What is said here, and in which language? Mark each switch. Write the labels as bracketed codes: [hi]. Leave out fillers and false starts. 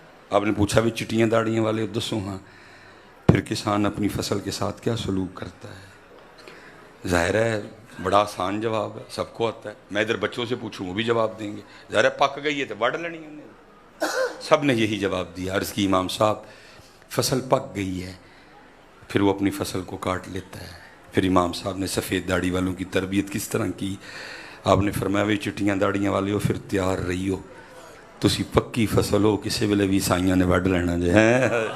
[ur] آپ نے پوچھا بھی [pa] چٹیاں داڑیاں والے دسو ہاں. [ur] پھر کسان اپنی فصل کے ساتھ کیا سلوک کرتا ہے؟ ظاہر ہے بڑا آسان جواب ہے، سب کو آتا ہے. میں ادھر بچوں سے پوچھوں وہ بھی جواب دیں گے. ظاہر ہے [pa] پک گئی ہے تو وڈ لینی انہیں. [ur] سب نے یہی جواب دیا. عرض کی امام صاحب فصل پک گئی ہے، پھر وہ اپنی فصل کو کاٹ لیتا ہے. پھر امام صاحب نے سفید داڑھی والوں کی تربیت کس طرح کی. آپ نے فرمایا [pa] وہی چٹیاں داڑیاں والے ہو پھر تیار رہی ہو، تسی پکی فصل ہو، کسی ویلے بھی سائیاں نے وڈ لینا جے ہیں.